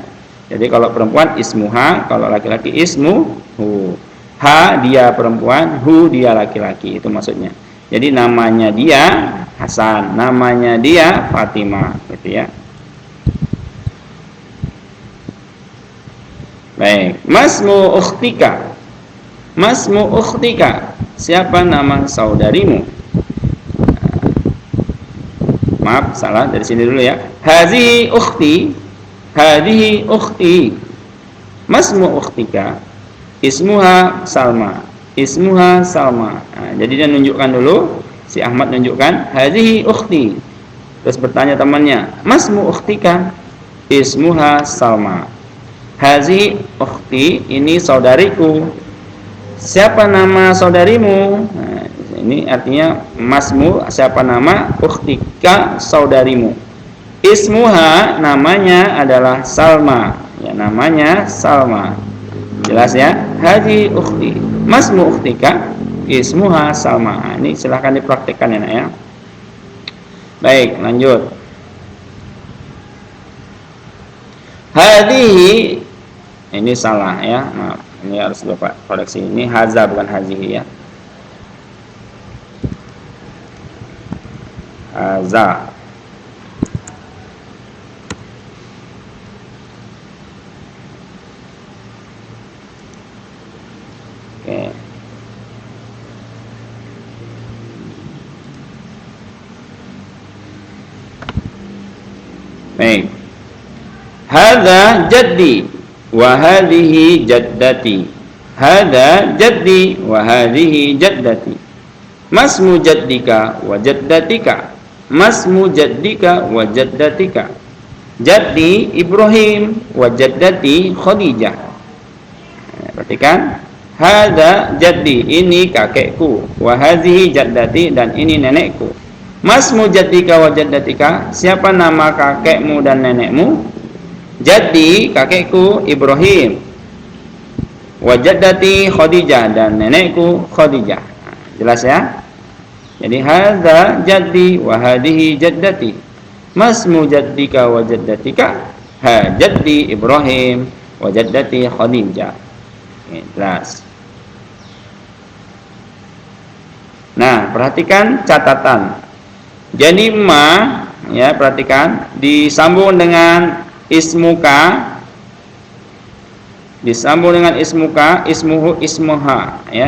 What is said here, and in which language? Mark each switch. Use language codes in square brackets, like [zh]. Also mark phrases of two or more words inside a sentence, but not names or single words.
[id] Jadi kalau perempuan ismuha, kalau laki-laki ismuhu. Ha dia perempuan, hu dia laki-laki, itu maksudnya. Jadi namanya dia Hasan, namanya dia Fatimah, gitu ya. Baik, [ar] ما اسم أختك. ما اسم أختك, [id] siapa nama saudarimu? Maaf, salah, dari sini dulu ya. [ar] هذه أختي. هذه أختي. ما اسم أختك. اسمها سلمى. اسمها سلمى. [id] Nah, jadi dia nunjukkan dulu, si Ahmad nunjukkan [ar] هذه أختي. [id] Terus bertanya temannya, [ar] ما اسم أختك؟ اسمها سلمى. هذه أختي, [id] ini saudariku. Siapa nama saudarimu? Nah, ini artinya masmu, siapa nama, ukhtika, saudarimu. Ismuha, namanya adalah Salma. Ya, namanya Salma. Jelas ya? [ar] هذه أختي. ما اسم أختك، اسمها سلمى. [id] Nah, ini silahkan dipraktikkan ya nak ya. Baik, lanjut. Hadhihi, ini salah ya, maaf, ini harus Bapak koreksi. Ini haza bukan hazihi ya. Haza. Oke. Baik. [ar] هذا جدي وهذه جدتي. هذا جدي وهذه جدتي. ما اسم جدك وجدتك. ما اسم جدك وجدتك. جدي إبراهيم وجدتي خديجة. [id] Perhatikan, [ar] هذا جدي, [id] ini kakekku, [ar] وهذه جدتي, [id] dan ini nenekku. [ar] ما اسم جدك وجدتك, [id] siapa nama kakekmu dan nenekmu? Jaddi, kakekku Ibrahim, [ar] وجدتي [id] Khadijah, dan nenekku Khadijah. Jelas ya? Jadi [ar] هذا جدي وهذه جدتي. ما اسم جدك وجدتك، ها جدي إبراهيم وجدتي خديجة. [id] Jelas. Nah, perhatikan catatan. Jadi ma, ya, perhatikan, disambung dengan ismuka, disambung dengan [ar] اسمك، اسمه، اسمها, [id] ya.